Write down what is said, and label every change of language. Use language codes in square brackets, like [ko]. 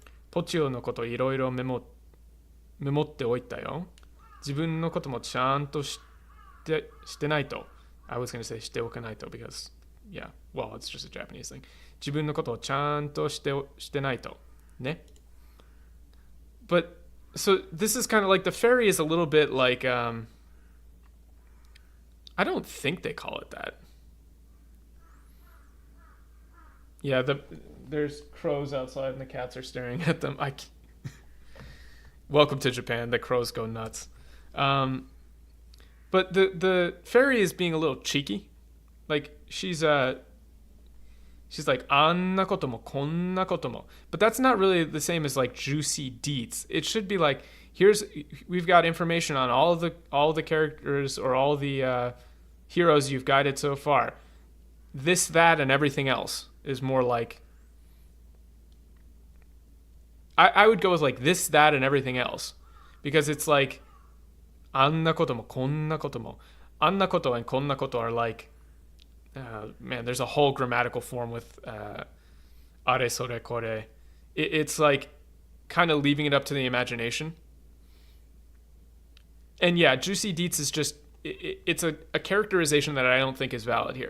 [ja] ポチオのこといろいろメモっておいたよ。自分のこともちゃんとしてないと。 [en] I was going to say [ja] しておかないと [en] because, yeah, well, it's just a Japanese thing. [ja] 自分のことをちゃんとしてないと。ね。 [en] But, so this is kind of like, the fairy is a little bit like, I don't think they call it that. Yeah, there's crows outside and the cats are staring at them. Welcome to Japan. The crows go nuts. But the fairy is being a little cheeky. Like, she's like, [ja] あんなこともこんなことも. [en] But that's not really the same as like juicy deets. It should be like, we've got information on all the characters or all the heroes you've guided so far. This, that, and everything else is more like, I would go with like this, that, and everything else. Because it's like, [ja] あんなこともこんなことも. あんなこと [en] and [ja] こんなこと [en] are like, man, there's a whole grammatical form with [ja] あれそれこれ. [en] It's like kind of leaving it up to the imagination. And yeah, juicy deets is just, it's a characterization that I don't think is valid here.